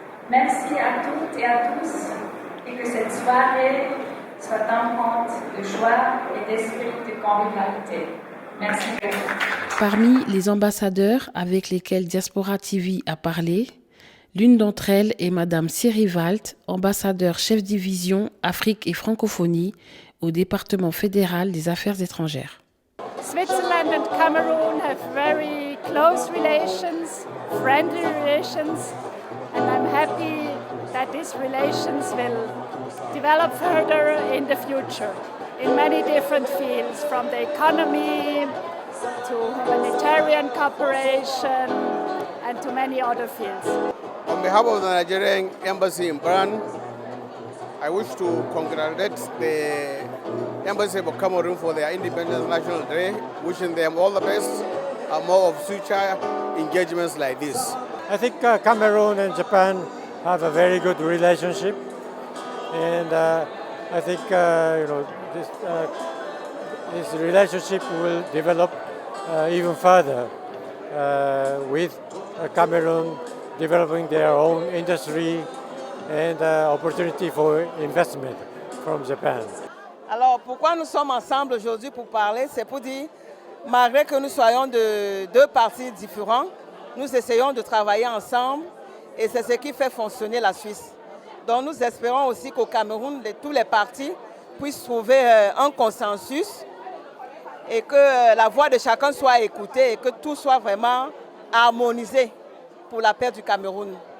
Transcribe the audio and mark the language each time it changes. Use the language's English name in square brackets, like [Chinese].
[French] Merci à toutes et à tous et que cette soirée soit empreinte de joie et d'esprit de convivialité. Merci beaucoup. Parmi les ambassadeurs avec lesquels Diaspora TV a parlé, l'une d'entre elles est Madame Siri Walt, ambassadeur chef division Afrique et francophonie au département fédéral des affaires étrangères. [English] Switzerland and Cameroon have very close relations, friendly relations, and I'm happy that these relations will develop further in the future in many different fields, from the economy to humanitarian cooperation and to many other fields. On behalf of the Nigerian Embassy in Bern, I wish to congratulate the Embassy of Cameroon for their Independence National Day, wishing them all the best and more of future engagements like this. I think Cameroon and Japan have a very good relationship, and I think this relationship will develop even further with Cameroon developing their own industry and opportunity for investment from Japan. [French] Alors pourquoi nous sommes ensemble aujourd'hui pour parler? C'est pour dire, malgré que nous soyons de deux partis différents, nous essayons de travailler ensemble et c'est ce qui fait fonctionner la Suisse. Donc nous espérons aussi qu'au Cameroun, tous les partis puissent trouver un consensus et que la voix de chacun soit écoutée et que tout soit vraiment harmonisé pour la paix du Cameroun.